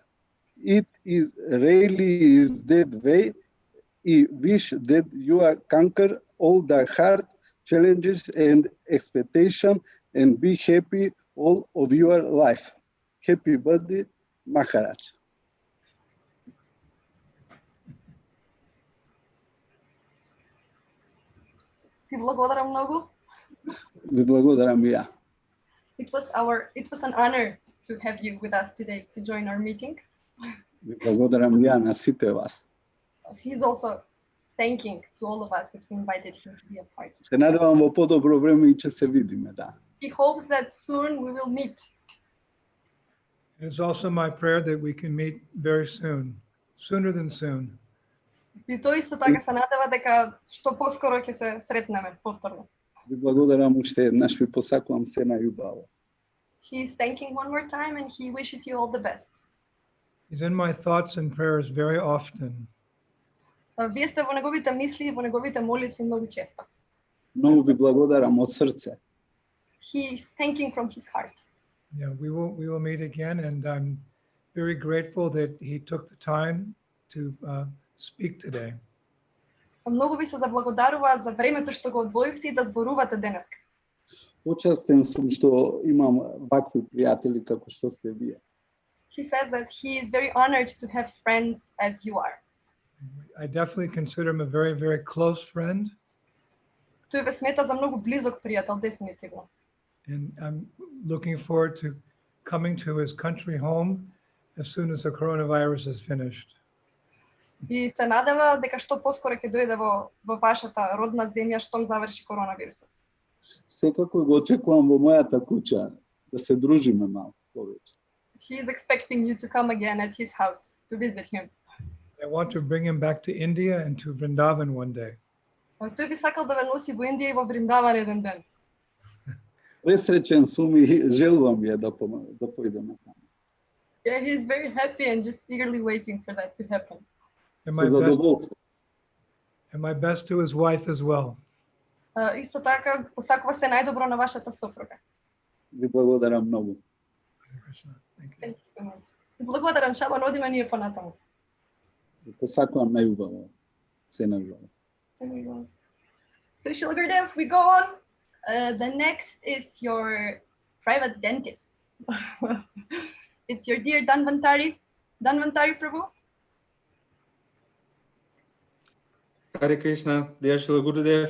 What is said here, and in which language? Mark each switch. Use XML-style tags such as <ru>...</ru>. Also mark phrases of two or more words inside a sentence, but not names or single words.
<en>It is rarely is that way. I wish that you conquer all the hard challenges and expectations and be happy all of your life. Happy birthday, Maharaj.</en> <mk>Ви благодарам много. Ви благодарам и ја.</mk> <en>It was an honor to have you with us today to join our meeting.</en> <mk>Ви благодарам и ја на сите вас.</mk> <en>He's also thanking to all of us that we invited him to be a part.</en> <mk>Се надевам во подобро време и ќе се видиме, да.</mk> <en>He hopes that soon we will meet. It's also my prayer that we can meet very soon, sooner than soon.</en> <mk>И тој исто така се надева дека што поскоро ќе се сретнеме повторно. Ви благодарам уште еднаш, ви посакувам се најубаво.</mk> <en>He's thanking one more time and he wishes you all the best. He's in my thoughts and prayers very often.</en> <mk>Вие сте во неговите мисли и во неговите молитви многу често. Многу ви благодарам од срце.</mk> <en>He's thanking from his heart. Yeah, we will meet again, and I'm very grateful that he took the time to speak today.</en> <mk>Многу ви се заблагодарува за времето што го одвоивте и да зборувате денеска. Почастен сум што имам вакви пријатели како што сте вие.</mk> <en>He says that he is very honored to have friends as you are. I definitely consider him a very, very close friend.</en> <mk>Тој ве смета за многу близок пријател, дефинитивно.</mk> <en>And I'm looking forward to coming to his country home as soon as the coronavirus is finished.</en> <mk>И се надева дека што поскоро ќе дојде во вашата родна земја штом заврши коронавирусот. Секако го очекувам во мојата куќа да се дружиме малку повеќе.</mk> <en>He is expecting you to come again at his house to visit him. I want to bring him back to India and to Vrindavan one day.</en> <mk>Тој би сакал да ве носи во Индија и во Вриндаван еден ден. Пресреќен сум и желувам ја да поидеме таму.</mk> <en>Yeah, he is very happy and just eagerly waiting for that to happen. And my best to his wife as well.</en> <mk>Исто така посакува се најдобро на вашата сопруга. Ви благодарам многу.</mk> <en>Thank you so much.</en> <mk>Благодарам, Шабан, одиме ние понатаму. Ви посакувам најубаво. Се најубаво.</mk> <en>So Shila Gurdev, we go on. The next is your private dentist. It's your dear Dhanvantari Prabhu. Hare Krishna, dear Srila Gurudev.</en>